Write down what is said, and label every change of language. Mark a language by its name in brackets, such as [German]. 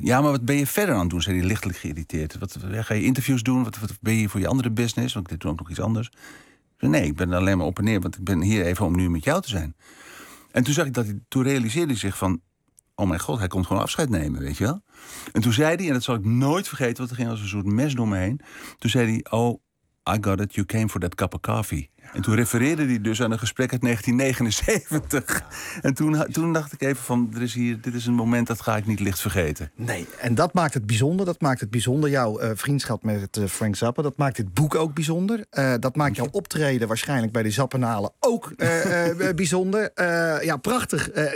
[Dutch] Ja, maar wat ben je verder aan het doen? Zei hij lichtelijk geïrriteerd. Ga je interviews doen? Wat ben je voor je andere business? Want ik deed toen ook nog iets anders. Nee, ik ben alleen maar op en neer, want ik ben hier even om nu met jou te zijn. En toen zag ik dat hij, toen realiseerde hij zich van, oh mijn god, hij komt gewoon afscheid nemen, weet je wel? En toen zei hij, en dat zal ik nooit vergeten, want er ging als een soort mes door me heen. Toen zei hij, [English] oh, I got it, you came for that cup of coffee. [Dutch] En toen refereerde hij dus aan een gesprek uit 1979. En toen dacht ik even van, dit is een moment dat ga ik niet licht vergeten. Nee, en dat maakt het bijzonder. Dat maakt het bijzonder, jouw vriendschap met Frank Zappa. Dat maakt dit boek ook bijzonder. Dat maakt jouw optreden waarschijnlijk bij de Zappenalen ook bijzonder. Ja, prachtig.